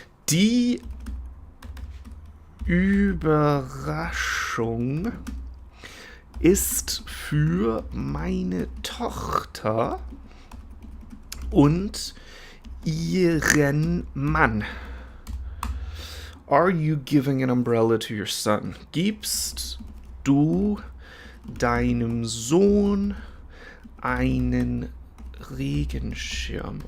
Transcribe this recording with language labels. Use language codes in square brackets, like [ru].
[de] Die Überraschung ist für meine Tochter und ihren Mann. [en] Are you giving an umbrella to your son? [de] Gibst du deinem Sohn einen Regenschirm?